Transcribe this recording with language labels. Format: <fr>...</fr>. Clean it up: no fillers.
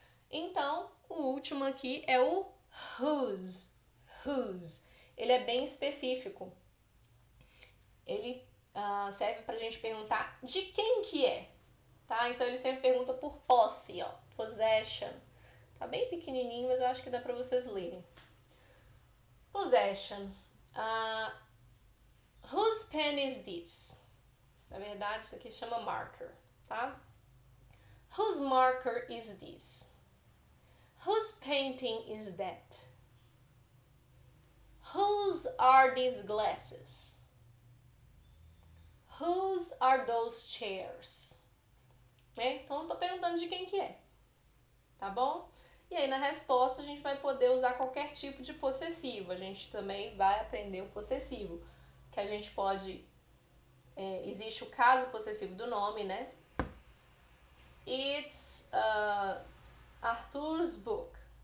<pt>Então, o último aqui é o whose. Whose. Ele é bem específico. Ele serve pra gente perguntar de quem que é. Tá? Então, ele sempre pergunta por posse, ó. Possession. Tá bem pequenininho, mas eu acho que dá pra vocês lerem.</pt> <en>Possession. Whose pen is this?</en> <pt>Na verdade, isso aqui chama marker, tá?</pt> <en>Whose marker is this? Whose painting is that? Whose are these glasses? Whose are those chairs?</en> <pt>Então, eu tô perguntando de quem que é, tá bom? E aí, na resposta, a gente vai poder usar qualquer tipo de possessivo. A gente também vai aprender o possessivo, que a gente pode... existe o caso possessivo do nome, né?</pt> <en>It's Arthur's book.</en>